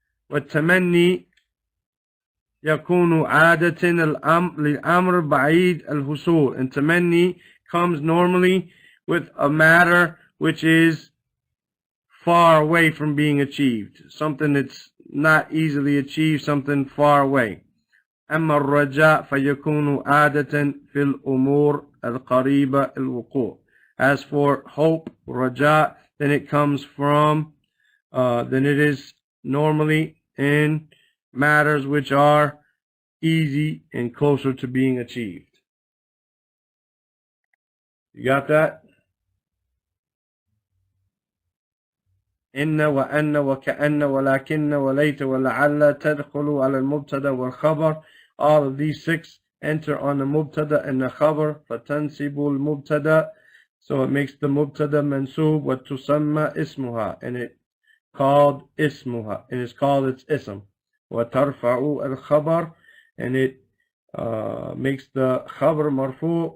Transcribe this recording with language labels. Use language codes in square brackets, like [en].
[ar] وَالتَّمَنِّي يَكُونُ عَادَةً لِلْأَمْرِ بَعِيدَ الْحُصُولِ, [en] and tamanni comes normally with a matter which is far away from being achieved, something that's not easily achieved, something far away. [ar] أما الرجاء فيكون عادة في الأمور القريبة الوقوع. [en] As for hope, raja, then it comes from, then it is normally in matters which are easy and closer to being achieved. You got that? [ar] إن وأن وكأن ولكن وليت ولعل تدخل على المبتدا والخبر. [en] All of these 6 enter on the mubtada and the khabar. [ar] فتنسب المبتدا, [en] so it makes the mubtada mansub. [ar] وتسمى اسمها, [en] and it called اسمها, and it's called its ism. [ar] وترفع الخبر, [en] and it makes the khabar marfu.